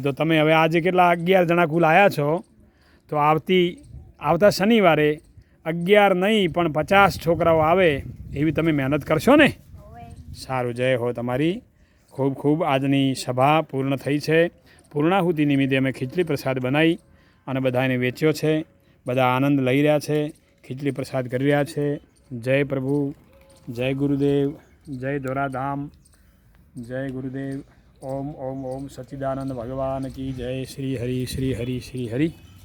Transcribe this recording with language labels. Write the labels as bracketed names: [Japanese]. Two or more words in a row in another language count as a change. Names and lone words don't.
[Gujarati] તો તમે હવે આજ કેટલા 11 જણા કુલ આયા છો, તો આવતા શનિવારે 11 નહીં પણ 50 છોકરાઓ આવે એવી તમે મહેનત કરશો ને? સારું, જય હો તમારી। ખૂબ ખૂબ આજની સભા પૂર્ણ થઈ છે. પૂર્ણાહુતિ નિમિત્તે અમે ખીચડી પ્રસાદ બનાઈ અને બધાને વેચ્યો છે। બધા આનંદ લઈ રહ્યા છે, ખીચડી પ્રસાદ કરી રહ્યા છે। [Hindi] जय प्रभु जय गुरुदेव जय धोराधाम जय गुरुदेव। ओम ओम ओम सच्चिदानंद भगवान की जय। श्री हरि श्री हरि श्री हरि।